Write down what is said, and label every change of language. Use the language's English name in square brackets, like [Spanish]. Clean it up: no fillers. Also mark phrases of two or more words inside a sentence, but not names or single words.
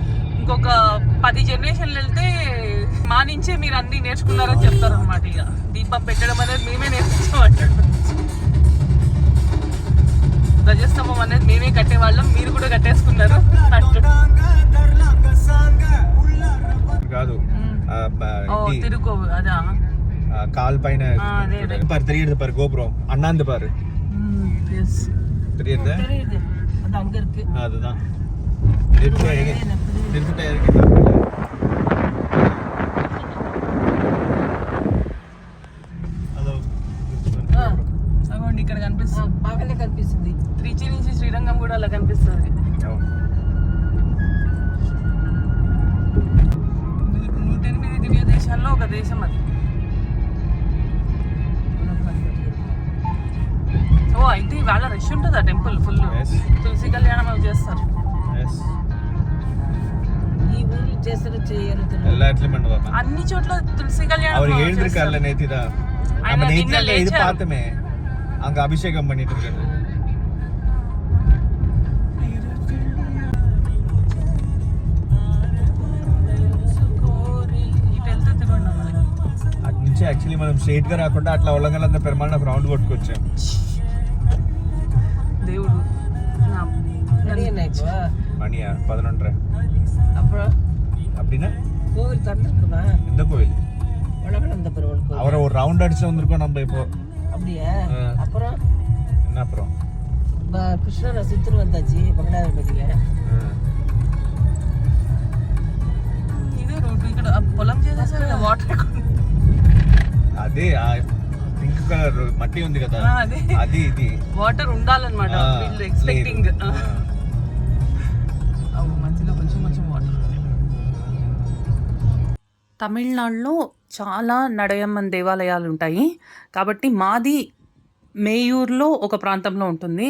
[Telugu] ఇంకా ఇంకొక 10 జనరేషన్లు వెళ్తే మా నుంచే మీరు అన్ని నేర్చుకున్నారని చెప్తారు అనమాట. ఇక దీపం పెట్టడం అనేది మేమే నేర్పించామంటారు. ధ్వజస్తంభం అనేది మేమే కట్టేవాళ్ళం, మీరు కూడా కట్టేసుకున్నారు కాదు తిరుకో అదా [Tamil] கால் பைன பாரு தெரியுது பாரு கோபுரம் அண்ணாந்து பாரு தெரியுது அது அங்க இருக்கு அதுதான் நிறுத்திட்டே இருக்கு హలో [Telugu] అగోండి ఇక్కడ కనిపిస్తుంది, బాగానే కనిపిస్తుంది. త్రిచి నుంచి శ్రీరంగం కూడా అలా కనిపిస్తుంది. 108 దివ్య దేశాల్లో ఒక దేశం అది. ఓ అయితే ఇవాళ రష్ ఉంటుంది ఆ [English] temple full. [Telugu] తులసి కళ్యాణం అవి చేస్తారు. ఈ ఊరు చేస్తారు చేయరు అన్ని చోట్ల తులసి కళ్యాణం. [Tamil] அவர் எழுந்திருக்கார்ல நேத்தி தான் நம்ம நேத்தில இது பார்த்தமே அங்க அபிஷேகம் பண்ணிட்டு இருக்காரு. [Telugu] అటు నుంచి యాక్చువల్లీ మనం స్ట్రైట్ గా రాకుండా అట్లా ఉల్లంఘనంత పెరుమాళ రౌండ్ కొట్టుకొచ్చాం. దేవుడు [Tamil] மணியா 11:30 அப்புறம் அப்படின்னா கோவில் திறந்துருக்குமா? எந்த கோவில்? உலகளந்தபெருமாள் கோவில். அவரை ஒரு ரவுண்ட் அடிச்சு வந்திருக்கோம் நம்ம இப்போ. அப்படியே? அப்புறம் என்ன அப்புறம்? கிருஷ்ணரை சுத்திட்டு வந்தாச்சு பங்களாதேஷ்ல. [Telugu] இது రోడ్ ఇక్కడ పొలం చేసేసారు వాటర్. అదే [English] pink colour [Telugu] మట్టి ఉంది కదా అది ఇది వాటర్ ఉండాలన్నమాట వీళ్ళు ఎక్స్పెక్టింగ్. మధ్యలో కొంచెం వాటర్. తమిళనాడులో చాలా నడయమ్మన్ దేవాలయాలు ఉంటాయి కాబట్టి మాది మేయూర్లో ఒక ప్రాంతంలో ఉంటుంది.